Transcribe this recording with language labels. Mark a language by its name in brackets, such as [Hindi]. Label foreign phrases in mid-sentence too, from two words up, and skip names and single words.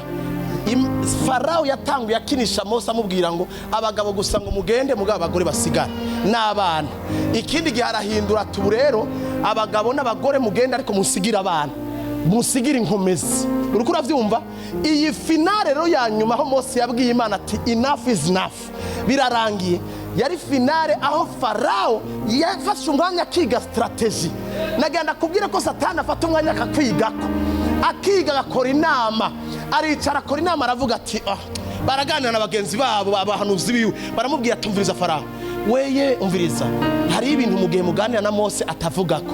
[Rundi] Farao yatanguye akinisha Mose amubwira ngo abagabo gusa ngo mugende, mugabo abagore basigara n'abana. Ikindi gihe arahindura ati rero abagabo n'abagore mugende, ariko musigira abana, musigira inkomezi. Uriko uravyumva? Iyi finale rero ya nyuma aho Mose yabwiye Imana ati [English] enough is enough, [Rundi] birarangiye. Yari finale aho Farao yafashe umwanya akiga strategy. Nagenda kubwira ko Satani afata umwanya akakwigako, akiga agakora inama, aricara akora inama, aravuga ati baraganira na bagenzi babo abahanuzi biwe, baramubwira ati umviriza Farao, weye umviriza, hari ibintu mugihe muganira na Mose atavugako.